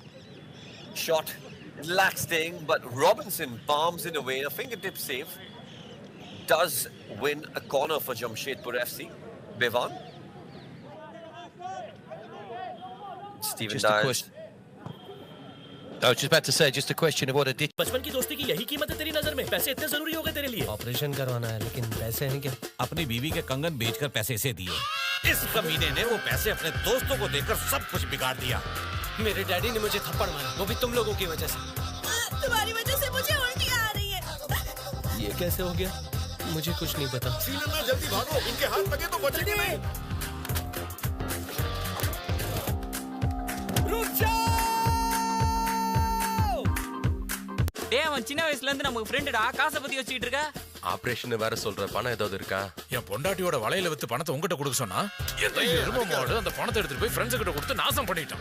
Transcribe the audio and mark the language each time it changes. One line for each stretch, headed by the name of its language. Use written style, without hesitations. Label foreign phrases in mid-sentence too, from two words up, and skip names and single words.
English: Shot lacks sting, but Robinson palms it away. A fingertip save does win a corner for Jamshedpur FC. Bivan. Stephen Dyers. I was just about to say, just a question of what a ditch.
Hindi: बचपन की दोस्ती की यही कीमत है तेरी नजर में? पैसे इतने जरूरी हो गए तेरे लिए? ऑपरेशन करवाना है, लेकिन पैसे हैं क्या? अपनी बीवी के कंगन बेचकर पैसे इसे दिए। इस कमीने ने वो पैसे अपने दोस्तों को देकर सब कुछ बिगाड़ दिया। मेरे डैडी ने मुझे थप्पड़ मारा, वो भी तुम लोगों की वजह से। तुम्हारी वजह से मुझे उल्टी आ रही है। ये कैसे हो गया? मुझे कुछ नहीं पता। श्रीलंका जल्दी भागो, इनके हाथ लगे तो बचेंगे नहीं।
Tamil: அவன் சின்ன வயசுல இருந்து நம்ம ஃப்ரெண்டடா, காசை பத்தி வச்சிட்டு இருக்க. ஆபரேஷன் வேற சொல்ற, பணம் ஏதாவது இருக்கா? என் பொண்டாட்டியோட வலையில வித்து பணத்தை உங்ககிட்ட கொடுக்க சொன்னா, எந்த எரும மாடு அந்த பணத்தை எடுத்துட்டு போய் ஃப்ரெண்ட்ஸ் கிட்ட கொடுத்து நாசம் பண்ணிட்டான்.